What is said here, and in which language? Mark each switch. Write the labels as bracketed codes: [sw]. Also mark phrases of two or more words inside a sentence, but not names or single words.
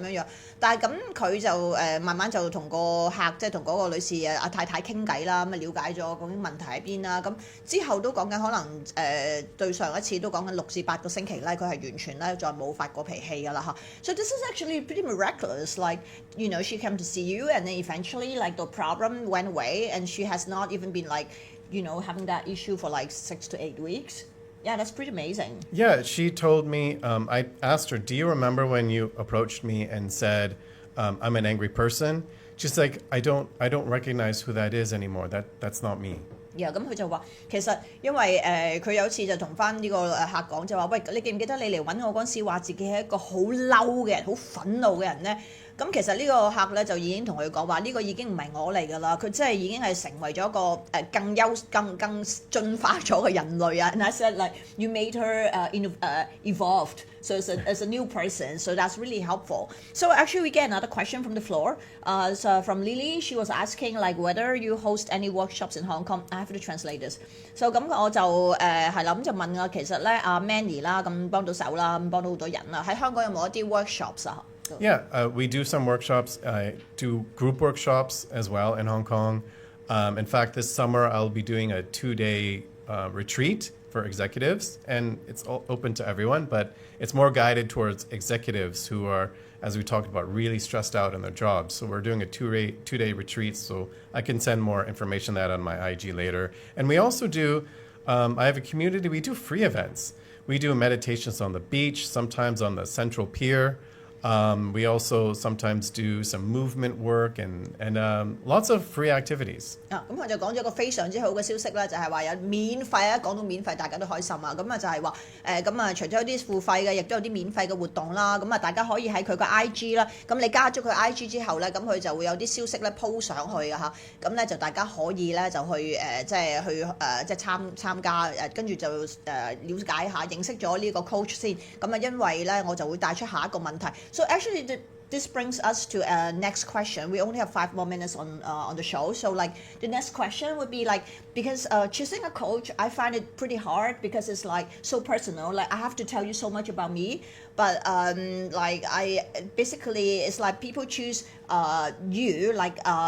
[yue] 但係咁佢就慢慢就同個客即係同嗰個女士阿太太傾偈啦，咁啊了解咗究竟問題喺邊啦。咁之後都講緊可能對上一次都講緊6至8個星期咧，佢係完全咧再冇發過脾氣㗎啦嚇。 [en] So this is actually pretty miraculous. Like you know, she came to see you, and then eventually like the problem went away, and she has not even been like you know having that issue for like 6 to 8 weeks. Yeah, that's pretty amazing. Yeah, she told me, I asked her, do you remember when you approached me and said, I'm an angry person? She's like, I don't recognize who that is anymore. That's not me. Yeah, [yue] 咁佢就話其實因為佢有次就同翻呢個客講就話，喂，你記唔記得你嚟揾我嗰陣時話自己係一個好嬲嘅人、好憤怒嘅人咧？咁其實呢個客咧就已經同佢講話，呢個已經唔係我嚟㗎啦，佢真係已經係成為咗一個更進化咗嘅人類啊！ [en] And I said like you made her evolved, so as a new person, so that's really helpful. So actually we get another question from the floor. So from Lily, she was asking like whether you host any workshops in Hong Kong. I have to translate this. [yue] So 咁我就係啦，咁就問啊，其實咧阿 Manny 啦，咁幫到手啦，咁幫到好多人啦，喺香港有冇一啲 workshops 啊？ [en] Yeah, we do some workshops. I do group workshops as well in Hong Kong. In fact, this summer I'll be doing a 2-day retreat for executives, and it's all open to everyone, but it's more guided towards executives who are, as we talked about, really stressed out in their jobs. So we're doing a 2-day retreat, so I can send more information on that on my IG later. And we also do, I have a community, we do free events. We do meditations on the beach, sometimes on the Central Pier. We also sometimes do some movement work and lots of free activities. [yue] 咁佢就講咗個非常之好嘅消息啦，就係話有免費啊，講到免費大家都開心啊，咁啊就係話咁啊除咗有啲付費嘅，亦都有啲免費嘅活動啦，咁啊大家可以喺佢個 IG 啦，咁你加咗佢 IG 之後咧，咁佢就會有啲消息咧 po 上去嘅嚇，咁咧就大家可以咧就去即係參加跟住就了解下認識咗呢個 coach 先，咁啊因為咧我就會帶出下一個問題。 [en] So actually, this brings us to next question. We only have 5 more minutes on the show. So like the next question would be like, because choosing a coach, I find it pretty hard because it's like so personal. Like I have to tell you so much about me, but like I basically it's like people choose you like.